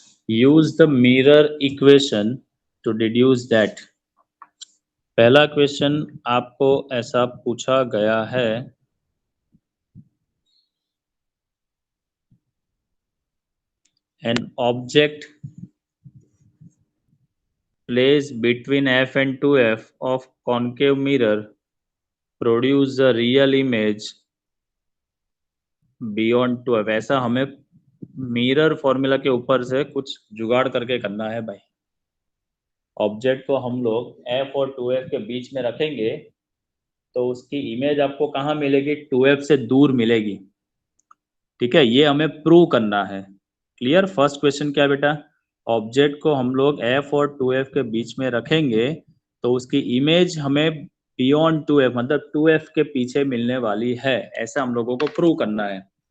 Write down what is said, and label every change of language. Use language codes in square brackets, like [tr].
[en] Use the mirror equation to deduce that. [hi] पहला question आपको ऐसा पूछा गया है, [en] an object placed between f and 2f of concave mirror produce the real image beyond 2f। [hi] ऐसा हमें मिरर फॉर्मूला के ऊपर से कुछ जुगाड़ करके करना है भाई। ऑब्जेक्ट को हम लोग f और 2f के बीच में रखेंगे तो उसकी इमेज आपको कहाँ मिलेगी, 2f से दूर मिलेगी। ठीक है, ये हमें प्रूव करना है। क्लियर। फर्स्ट क्वेश्चन क्या बेटा, ऑब्जेक्ट को हम लोग f और 2f के बीच में रखेंगे तो उसकी इमेज हमें बियॉन्ड 2f मतलब 2f के पीछे मिलने वाली है, ऐसा हम लोगों को प्रूव करना है।